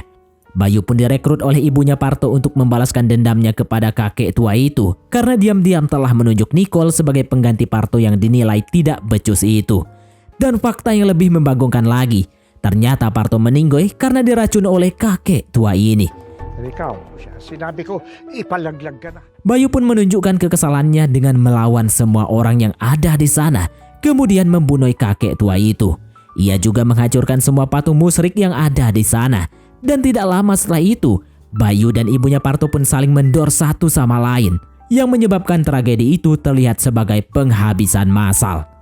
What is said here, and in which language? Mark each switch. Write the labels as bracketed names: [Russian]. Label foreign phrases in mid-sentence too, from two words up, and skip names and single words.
[Indonesian] Bayu pun direkrut oleh ibunya Parto untuk membalaskan dendamnya kepada kakek tua itu karena diam-diam telah menunjuk Nicole sebagai pengganti Parto yang dinilai tidak becus itu. Dan fakta yang lebih membagongkan lagi, ternyata Parto meninggoy karena diracun oleh kakek tua ini. [Filipino] Ikaw, sinabi ko, ipalaglag ka na. [Indonesian] Bayu pun menunjukkan kekesalannya dengan melawan semua orang yang ada di sana, kemudian membunuh kakek tua itu. Ia juga menghancurkan semua patung musyrik yang ada di sana. Dan tidak lama setelah itu, Bayu dan ibunya Parto pun saling mendor satu sama lain, yang menyebabkan tragedi itu terlihat sebagai penghabisan massal.